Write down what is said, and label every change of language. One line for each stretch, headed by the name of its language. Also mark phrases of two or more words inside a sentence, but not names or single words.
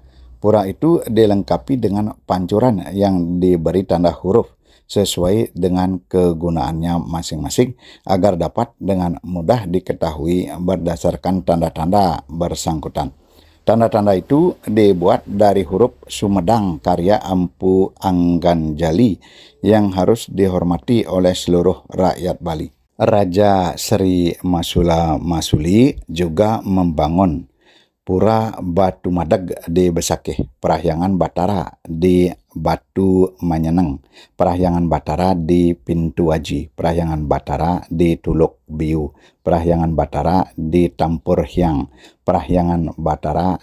Indonesian: Pura itu dilengkapi dengan pancuran yang diberi tanda huruf sesuai dengan kegunaannya masing-masing agar dapat dengan mudah diketahui berdasarkan tanda-tanda bersangkutan. Tanda-tanda itu dibuat dari huruf Sumedang karya Empu Angganjali yang harus dihormati oleh seluruh rakyat Bali. Raja Sri Masula Masuli juga membangun Pura Batu Madeg di Besakih, Perahyangan Batara di Batu Manyeneng, Perahyangan Batara di Pintu Aji, Perahyangan Batara di Tuluk Biu, Perahyangan Batara di Tampur Hyang, Perahyangan Batara